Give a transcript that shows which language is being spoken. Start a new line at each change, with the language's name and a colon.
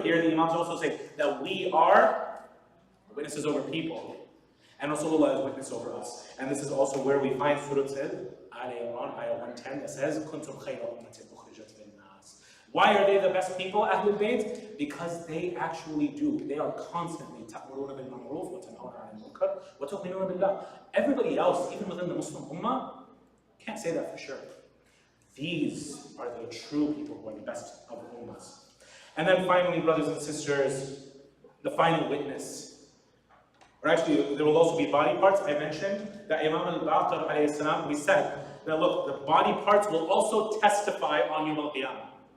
English: Here the Imams also say that we are witnesses over people. And Rasulullah is witness over us. And this is also where we find Surah Al-Imran, ayah 110, that says,
Arabic: كُنْتُمْ خَيْرَ أُمَّةٍ أُخْرِجَتْ لِلنَّاسِ.
English: Why are they the best people, Ahlul Bayt? Because they actually do. They are constantly
Arabic: تَأْمُرُونَ بِالْمَعْرُوفِ وَتَنْهَوْنَ عَنِ الْمُنكَرِ وَتُؤْمِنُونَ بِاللَّهِ.
English: Everybody else, even within the Muslim Ummah, can't say that for sure. These are the true people who are the best of Ummahs. And then finally, brothers and sisters, the final witness. Or actually, there will also be body parts. I mentioned that Imam al-Baqir alayhi salam, we said that look, the body parts will also testify on Yawm al-Qiyamah.